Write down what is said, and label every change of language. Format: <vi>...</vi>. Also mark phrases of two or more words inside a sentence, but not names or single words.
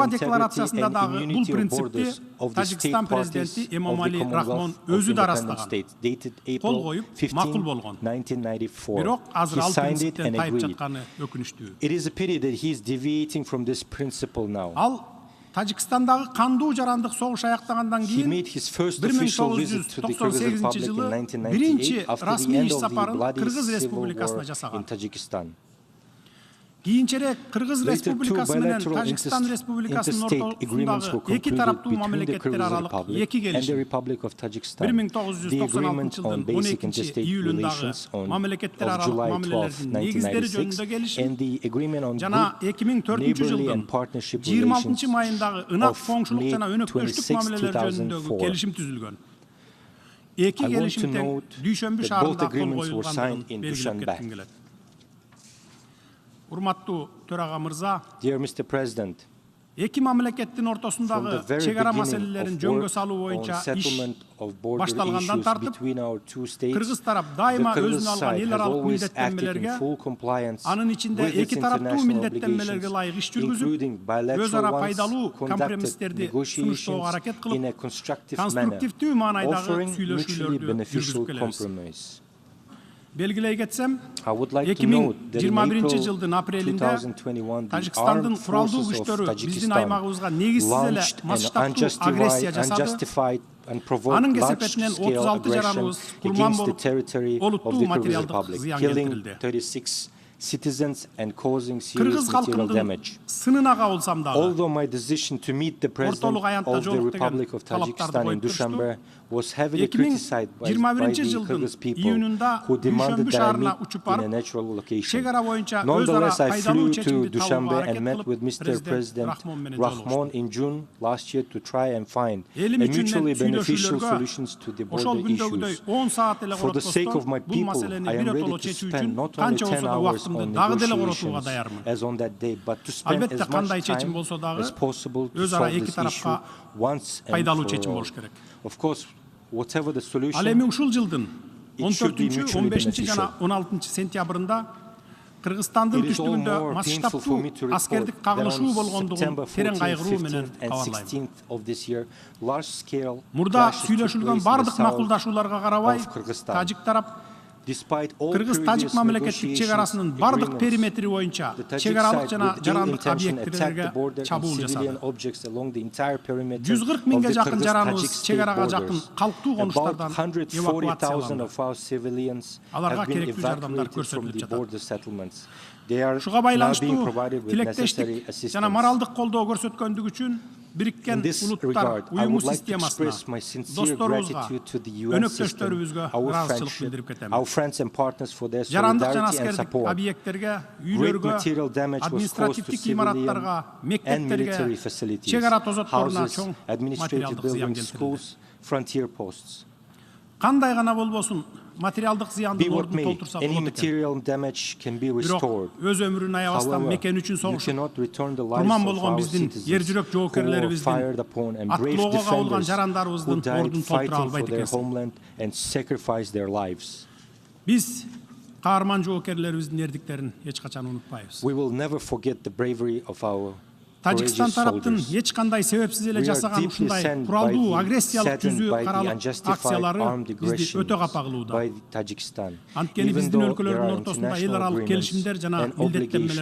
<en>territorial</en> <ky>декларациясында</ky> <en>integrity</en> <ky>дагы</ky> <en>and</en> <ky>бул</ky> <en>immunity of</en> <ky>принципти</ky> <en>borders of the state</en> <ky>Тажикстан</ky> <en>parties</en> <ky>президенти</ky> <en>of the</en> <ky>Эмомали Рахмон</ky> <en>Commonwealth of</en> <ky>өзү да</ky> <en>Independent</en> <ky>ырастаган.</ky> <en>States, dated</en> <ky>Кол</ky> <en>April</en> <ky>коюп</ky> <en>15,</en> <ky>макул болгон.</ky> <en>1994.</en> <ky>Бирок азыр</ky> <en>He</en> <ky>ал</ky> <en>signed it</en> <ky>принциптен</ky> <en>and</en> <ky>тайып</ky> <en>agreed.</en> <ky>жатканы өкүнүчтүү.</ky> <en>It is a pity that he is deviating from this principle now.</en> <ky>Ал Тажикстандагы кандуу жарандык согуш аяктагандан</ky> <en>He</en> <ky>кийин</ky> <en>made his first official visit to the Kyrgyz Republic in</en> <ky>жылы 1998 биринчи</ky> <en>after the</en> <ky>расмий</ky> <en>end</en> <ky>иш</ky> <en>of the</en> <ky>сапарын</ky> <en>bloody</en> <ky>Кыргыз</ky> <en>civil war</en> <ky>Республикасына</ky> <en>in</en> <ky>жасаган.</ky> <en>Tajikistan.</en> <ky>Кийинчерээк Кыргыз</ky> <en>Later, two</en> <ky>Республикасы менен</ky> <en>bilateral</en> <ky>Тажикстан Республикасынын</ky> <en>interstate agreements were</en> <ky>ортосундагы эки</ky> <en>concluded</en> <ky>тараптуу</ky> <en>between the</en> <ky>мамлекеттер</ky> <en>Kyrgyz</en> <ky>аралык</ky> <en>Republic</en> <ky>эки</ky> <en>and the</en> <ky>келишим</ky> <en>Republic of Tajikistan.</en> <ky>1996</ky> <en>The agreement on</en> <ky>жылдын</ky> <en>basic</en> <ky>12</ky> <en>interstate</en> <ky>июлундагы</ky> <en>relations on</en> <ky>мамлекеттер</ky> <en>of</en> <ky>аралык</ky> <en>July 12,</en> <ky>мамилелердин негиздери</ky> <en>1996</en> <ky>жөнүндө келишим</ky> <en>and the agreement on</en> <ky>жана</ky> <en>good</en> <ky>2004</ky> <en>neighborly</en> <ky>жылдын</ky> <en>and partnership</en> <ky>26</ky> <en>relations</en> <ky>майындагы ынак</ky> <en>of</en> <ky>коңшулук</ky> <en>May</en> <ky>жана өнөктөштүк</ky> <en>26,</en> <ky>мамилелер жөнүндөгү</ky> <en>2004.</en> <ky>келишим түзүлгөн. Эки</ky> <en>I want to</en> <ky>келишим тең</ky> <en>note</en> <ky>Дүйшөмбү</ky> <en>that both</en> <ky>шаарында кол</ky> <en>agreements were</en> <ky>коюлгандыгын</ky> <en>signed in</en> <ky>белгилеп</ky> <en>Dushanbe.</en> <ky>кетким келет. Урматтуу төрага мырза,</ky> <en>Dear Mr. President,</en> <ky>эки мамлекеттин</ky> <en>from</en> <ky>ортосундагы</ky> <en>the very</en> <ky>чек ара</ky> <en>beginning</en> <ky>маселелерин</ky> <en>of</en> <ky>жөнгө</ky> <en>work</en> <ky>салуу</ky> <en>on</en> <ky>боюнча иш</ky> <en>settlement of border</en> <ky>башталгандан</ky> <en>issues</en> <ky>тартып,</ky> <en>between our two states,</en> <ky>Кыргыз тарап</ky> <en>the</en> <ky>дайыма</ky> <en>Kyrgyz</en> <ky>өзүнө алган</ky> <en>side</en> <ky>эл</ky> <en>has</en> <ky>аралык</ky> <en>always acted in</en> <ky>милдеттенмелерге,</ky> <en>full compliance</en> <ky>анын ичинде</ky> <en>with its</en> <ky>эки тараптуу</ky> <en>international</en> <ky>милдеттенмелерге</ky> <en>obligations,</en> <ky>лайык иш жүргүзүп,</ky> <en>including</en> <ky>өз</ky> <en>bilateral</en> <ky>ара</ky> <en>ones,</en> <ky>пайдалуу</ky> <en>conducted</en> <ky>компромисстерди сунуштоого</ky> <en>negotiations</en> <ky>аракет</ky> <en>in</en> <ky>кылып,</ky> <en>a constructive manner,</en> <ky>конструктивдүү маанайдагы</ky> <en>offering mutually</en> <ky>сүйлөшүүлөрдү</ky> <en>beneficial</en> <ky>жүргүзүп келебиз.</ky> <en>compromise.</en> <ky>Белгилей кетсем,</ky> <en>I would like to note that in</en> <ky>2021</ky> <en>April</en> <ky>жылдын апрелинде</ky> <en>2021, the</en> <ky>Тажикстандын</ky> <en>armed</en> <ky>куралдуу</ky> <en>forces of</en> <ky>күчтөрү биздин</ky> <en>Tajikistan</en> <ky>аймагыбызга негизсиз эле</ky> <en>launched an</en> <ky>масштабтуу агрессия жасады.</ky> <en>unjustified and provoked</en> <ky>Анын</ky> <en>large-scale</en> <ky>кесепетинен 36</ky> <en>aggression</en> <ky>жараныбыз курман</ky> <en>against the</en> <ky>болуп,</ky> <en>territory of</en> <ky>олуттуу</ky> <en>the Kyrgyz</en> <ky>материалдык</ky> <en>Republic,</en> <ky>зыян</ky> <en>killing</en> <ky>келтирилди.</ky> <en>36 citizens and causing</en> <ky>Кыргыз</ky> <en>serious material</en> <ky>халкынын</ky> <en>damage.</en> <ky>сынына кабылсам дагы,</ky> <en>Although my decision to meet the President</en> <ky>ортолук аянтта</ky> <en>of the</en> <ky>жолук</ky> <en>Republic</en> <ky>деген</ky> <en>of</en> <ky>талаптарды</ky> <en>Tajikistan in</en> <ky>коюп турушту,</ky> <en>Dushanbe was heavily criticized by the</en> <ky>2021 жылдын</ky> <en>Kyrgyz people</en> <ky>июнунда</ky> <en>who demanded</en> <ky>Дүйшөмбү</ky> <en>that I</en> <ky>шаарына</ky> <en>meet</en> <ky>учуп</ky> <en>in a</en> <ky>барып,</ky> <en>natural location.</en> <ky>чек ара боюнча өз ара</ky> <en>Nonetheless, I</en> <ky>пайдалуу</ky> <en>flew to</en> <ky>чечимди табууга</ky> <en>Dushanbe</en> <ky>аракет</ky> <en>and met</en> <ky>кылып,</ky> <en>with Mr. President</en> <ky>Рахмон менен</ky> <en>Rahmon</en> <ky>жолугуштум.</ky> <en>in June last year to try and find a</en> <ky>Элим үчүн</ky> <en>mutually</en> <ky>мен</ky> <en>beneficial</en> <ky>сүйлөшүүлөргө</ky> <en>solutions to the</en> <ky>ошол</ky> <en>border</en> <ky>күндөгүдөй</ky> <en>issues.</en> <ky>10 саат эле</ky> <en>For the sake of my</en> <ky>коротпостон, бул</ky> <en>people,</en> <ky>маселени</ky> <en>I am</en> <ky>бир</ky> <en>ready</en> <ky>отоло</ky> <en>to</en> <ky>чечүү</ky> <en>spend</en> <ky>үчүн</ky> <en>not only</en> <ky>канча</ky> <en>10</en> <ky>болсо да</ky> <en>hours</en> <ky>убактымды</ky> <en>on</en> <ky>дагы деле коротууга</ky> <en>negotiations</en> <ky>даярмын.</ky> <en>as on that day, but to spend</en> <ky>Албетте</ky> <en>as</en> <ky>кандай</ky> <en>much</en> <ky>чечим</ky> <en>time</en> <ky>болсо дагы</ky> <en>as possible to</en> <ky>өз ара</ky> <en>solve</en> <ky>эки</ky> <en>this</en> <ky>тарапка</ky> <en>issue once and</en> <ky>пайдалуу</ky> <en>for</en> <ky>чечим</ky> <en>all.</en> <ky>болуш керек.</ky> <en>Of course, whatever the</en> <ky>Ал эми</ky> <en>solution,</en> <ky>ушул жылдын</ky> <en>it should be</en> <ky>14,</ky> <en>mutually</en> <ky>15 жана</ky> <en>beneficial.</en> <ky>16 сентябрында Кыргызстандын</ky> <en>It is all</en> <ky>түштүгүндө</ky> <en>more painful for</en> <ky>масштабтуу</ky> <en>me to report</en> <ky>аскердик</ky> <en>that</en> <ky>кагылышуу</ky> <en>on</en> <ky>болгондугун</ky> <en>September</en> <ky>терең</ky> <en>14th,</en> <ky>кайгыруу менен</ky> <en>15th, and</en> <ky>кабарлайм.</ky> <en>16th of this year, large-scale</en> <ky>Мурда</ky> <en>clashes took</en> <ky>сүйлөшүлгөн</ky> <en>place in the</en> <ky>бардык</ky> <en>south</en> <ky>макулдашууларга карабай,</ky> <en>of Kyrgyzstan.</en> <ky>Тажик тарап</ky> <en>Despite all</en> <ky>Кыргыз-Тажик</ky> <en>previous</en> <ky>мамлекеттик чек арасынын</ky> <en>negotiations,</en> <ky>бардык</ky> <en>agreements,</en> <ky>периметри боюнча</ky> <en>the Tajik</en> <ky>чек аралык</ky> <en>side</en> <ky>жана</ky> <en>with ill</en> <ky>жарандык</ky> <en>intention attacked the</en> <ky>объекттерге</ky> <en>border and</en> <ky>чабуул</ky> <en>civilian</en> <ky>жасады.</ky> <en>objects along the entire perimeter</en> <ky>140</ky> <en>of</en> <ky>миңге</ky> <en>the</en> <ky>жакын жараныбыз</ky> <en>Kyrgyz-Tajik</en> <ky>чек</ky> <en>state</en> <ky>арага жакын</ky> <en>borders.</en> <ky>калктуу</ky> <en>About</en> <ky>конуштардан</ky> <en>140,000</en> <ky>эвакуацияланды.</ky> <en>of our civilians</en> <ky>Аларга</ky> <en>have been</en> <ky>керектүү жардамдар</ky> <en>evacuated from</en> <ky>көрсөтүлүп</ky> <en>the</en> <ky>жатат.</ky> <en>border settlements. They are</en> <ky>Ушуга</ky> <en>now being</en> <ky>байланыштуу</ky> <en>provided with necessary</en> <ky>тилектештик жана</ky> <en>assistance.</en> <ky>моралдык колдоо көрсөткөндүгү үчүн Бириккен</ky> <en>In this</en> <ky>улуттар</ky> <en>regard, I</en> <ky>уюму</ky> <en>would like to</en> <ky>системасына,</ky> <en>express my sincere</en> <ky>досторубузга,</ky> <en>gratitude to the UN system,</en> <ky>өнөктөштөрүбүзгө</ky> <en>our</en> <ky>ыраазычылык</ky> <en>friendship,</en> <ky>билдирип кетем.</ky> <en>our friends and partners for their</en> <ky>Жарандык жана</ky> <en>solidarity and</en> <ky>аскердик</ky> <en>support.</en> <ky>объекттерге,</ky> <en>Great</en> <ky>үйлөргө,</ky> <en>material damage was caused to</en> <ky>административдик</ky> <en>civilian</en> <ky>имараттарга,</ky> <en>and military</en> <ky>мектептерге,</ky> <en>facilities,</en> <ky>чек ара тозотторуна</ky> <en>houses,</en> <ky>чоң</ky> <en>administrative</en> <ky>материалдык зыян</ky> <en>buildings,</en> <ky>келтирилди.</ky> <en>schools, frontier posts.</en> <ky>Кандай гана болбосун, материалдык</ky> <en>Be</en> <ky>зыяндын</ky> <en>what</en> <ky>ордун</ky> <en>may,</en> <ky>толтурса</ky> <en>any</en> <ky>болот экен.</ky> <en>material damage can be</en> <ky>Бирок</ky> <en>restored.</en> <ky>өз өмүрүн аябастан</ky> <en>However,</en> <ky>мекен үчүн</ky> <en>you</en> <ky>согушуп,</ky> <en>cannot return the lives</en> <ky>курман</ky> <en>of</en> <ky>болгон</ky> <en>our</en> <ky>биздин</ky> <en>citizens</en> <ky>ер жүрөк</ky> <en>who were fired</en> <ky>жоокерлерибиздин,</ky> <en>upon and brave</en> <ky>аттоого кабылган</ky> <en>defenders who</en> <ky>жарандарыбыздын</ky> <en>died</en> <ky>ордун толтура</ky> <en>fighting for</en> <ky>албайт</ky> <en>their</en> <ky>экенсиң.</ky> <en>homeland and sacrificed their lives.</en> <ky>Биз каарман жоокерлерибиздин эрдиктерин эч качан унутпайбыз.</ky> <en>We will never forget the bravery of our</en> <ky>Тажикстан</ky> <en>courageous</en> <ky>тараптын</ky> <en>soldiers.</en> <ky>эч кандай себепсиз эле</ky> <en>We are</en> <ky>жасаган</ky> <en>deeply</en> <ky>ушундай</ky> <en>saddened</en> <ky>куралдуу</ky> <en>by the</en> <ky>агрессиялык түзүү</ky> <en>saddened by the</en> <ky>каралык</ky> <en>unjustified</en> <ky>акциялары</ky> <en>armed</en> <ky>бизди</ky> <en>aggression</en> <ky>өтө капагылууда.</ky> <en>by Tajikistan.</en> <ky>Анткени</ky> <en>Even</en> <ky>биздин</ky> <en>though there</en> <ky>өлкөлөрдүн</ky> <en>are</en> <ky>ортосунда эл</ky> <en>international</en> <ky>аралык</ky> <en>agreements</en> <ky>келишимдер жана</ky> <en>and</en> <ky>милдеттенмелер</ky>